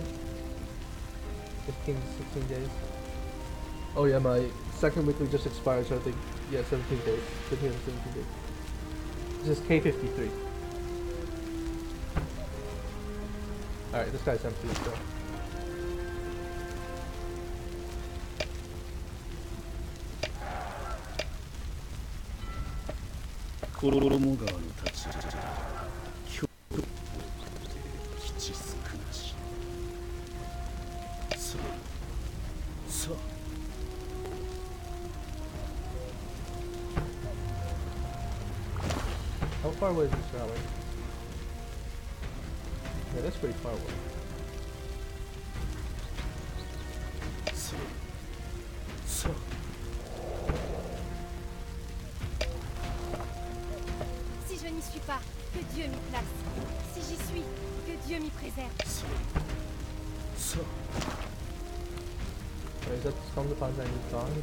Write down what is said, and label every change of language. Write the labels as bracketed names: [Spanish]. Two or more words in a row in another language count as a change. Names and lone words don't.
[English] 15 to 16 days. Oh yeah, my second weekly just expired, so I think, yeah, 17 days. 15 to 17 days. This is K53. Alright, this guy's empty, so. [Japanese] 衣川の太刀は今日よくて吉すくなしさあさあ [English] How far away is this rally? Yeah, that's pretty far away. [Japanese] さあさあ [French] Si je n'y suis pas, que Dieu m'y place. Si j'y suis, que Dieu m'y préserve. [Japanese] さあさあ [English] Wait, is that the Son of Pazang gone?